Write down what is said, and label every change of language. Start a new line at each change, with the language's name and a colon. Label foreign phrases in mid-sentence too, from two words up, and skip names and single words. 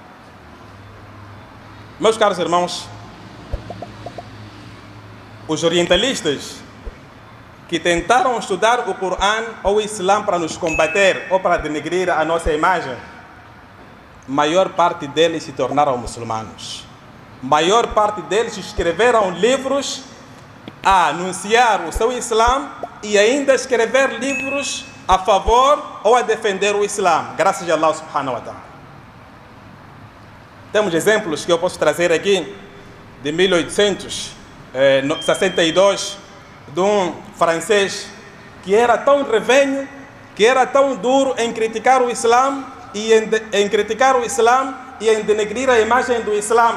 Portuguese: Meus caros irmãos, os orientalistas que tentaram estudar o Corão ou o Islã para nos combater ou para denegrir a nossa imagem, maior parte deles se tornaram muçulmanos. Maior parte deles escreveram livros a anunciar o seu Islã e ainda escrever livros a favor ou a defender o Islã, graças a Allah
Arabic: سبحانه وتعالى.
Portuguese: Temos exemplos que eu posso trazer aqui de 1862, de um francês que era tão revenho, que era tão duro em criticar o Islã e em criticar o Islã e em denegrir a imagem do Islã.